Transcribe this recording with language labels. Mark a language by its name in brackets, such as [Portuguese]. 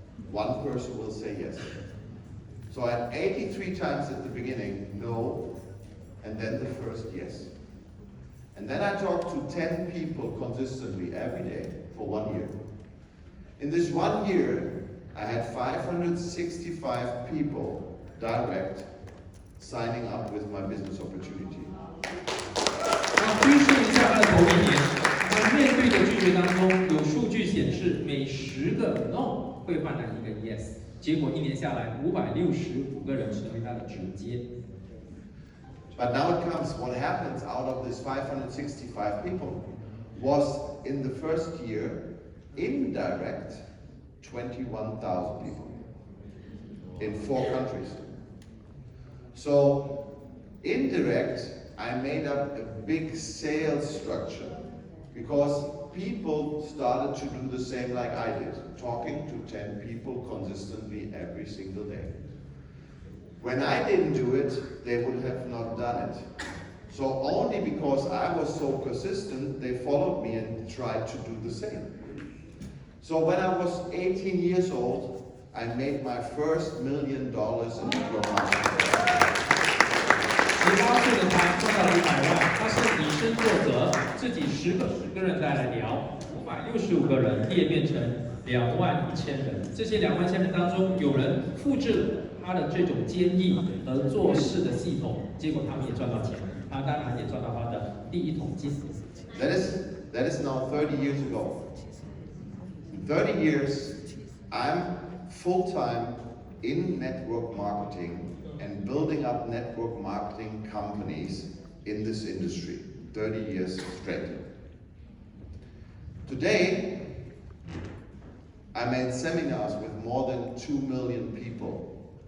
[English] One person will say yes. So I had 83 times at the beginning, no, and then the first yes. And then I talked to 10 people consistently every day for 1 year. In this 1 year, I had 565 people direct signing up with my business opportunity. [Chinese] 那追溯一下他的头1年，在面对的拒绝当中，有数据显示每10个 no 会换来1个 yes， 结果1年下来，565个人成为他的直接。 [English] But now it comes, what happens out of this 565 people was in the first year, indirect, 21,000 people in 4 countries. So, indirect, I made up a big sales structure because people started to do the same like I did, talking to 10 people consistently every single day. When I didn't do it, they would have not done it. So only because I was so persistent, they followed me and tried to do the same. So when I was 18 years old, I made my first $1 million in network marketing. [Chinese] 18岁的他赚到了500万，他是以身作则，自己10个人带来聊， 565个人裂变成21000人，这些21000人当中，有人复制他的这种坚毅和做事的系统，结果他们也赚到钱，他当然也赚到他的第一桶金。 [English] That is now 30 years ago. In 30 years, I'm full-time in network marketing and building up network marketing companies in this industry. 30 years straight. Today, I'm in seminars with more than 2 million people.